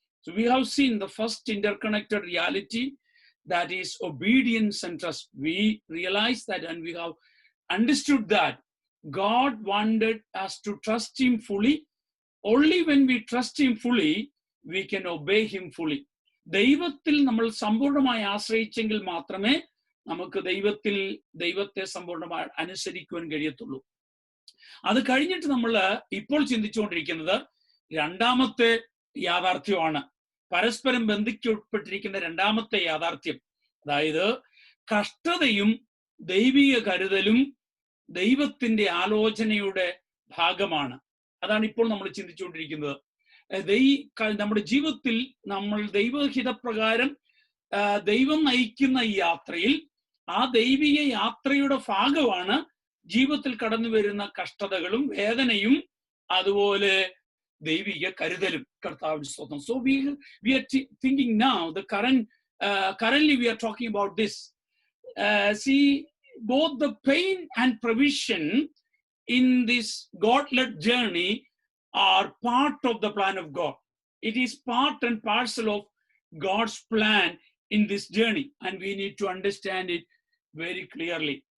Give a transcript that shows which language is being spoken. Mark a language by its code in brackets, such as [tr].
[en] So we have seen the first interconnected reality, that is obedience and trust. We realize that, and we have understood that God wanted us to trust Him fully. Only when we trust Him fully, we can obey Him fully. [ml] ദൈവത്തിൽ നമ്മൾ സമ്പൂർണ്ണമായി ആശ്രയിച്ചെങ്കിൽ മാത്രമേ നമുക്ക് ദൈവത്തെ സമ്പൂർണ്ണമായി അനുസരിക്കുവാൻ കഴിയത്തുള്ളൂ. അത് കഴിഞ്ഞിട്ട് നമ്മൾ ഇപ്പോൾ ചിന്തിച്ചുകൊണ്ടിരിക്കുന്നത് രണ്ടാമത്തെ യാഥാർത്ഥ്യമാണ്, പരസ്പരം ബന്ധിക്കപ്പെട്ടിരിക്കുന്ന രണ്ടാമത്തെ യാഥാർത്ഥ്യം. അതായത് കഷ്ടതയും ദൈവിക കരുതലും ദൈവത്തിന്റെ ആലോചനയുടെ ഭാഗമാണ്. അതാണ് ഇപ്പോൾ നമ്മൾ ചിന്തിച്ചുകൊണ്ടിരിക്കുന്നത്. നമ്മുടെ ജീവിതത്തിൽ നമ്മൾ ദൈവഹിതപ്രകാരം ദൈവം നയിക്കുന്ന ഈ യാത്രയിൽ, ആ ദൈവിക യാത്രയുടെ ഭാഗമാണ് ജീവിതത്തിൽ കടന്നു വരുന്ന കഷ്ടതകളും വേദനയും അതുപോലെ ദൈവിക കരുതലും. കർത്താവിന്റെ സ്തോത്രം. [en] So we are thinking now, currently we are talking about this. See, both the pain and provision in this God-led journey are part of the plan of God. It is part and parcel of God's plan in this journey, and we need to understand it very clearly.